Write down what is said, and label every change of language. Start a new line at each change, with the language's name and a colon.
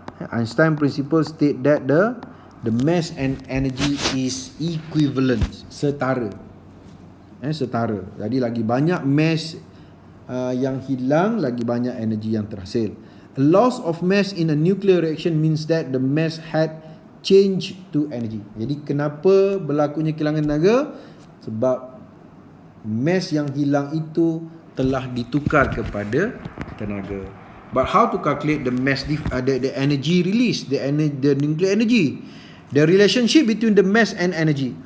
English: Einstein principle state that the mass and energy is equivalent, setara.
Malay: Setara. Jadi lagi banyak mass yang hilang, lagi banyak energi yang terhasil.
English: A loss of mass in a nuclear reaction means that the mass had changed to energy.
Malay: Jadi kenapa berlakunya kehilangan tenaga? Sebab mass yang hilang itu telah ditukar kepada tenaga.
English: But how to calculate the mass the energy release, the nuclear energy, the relationship between the mass and energy.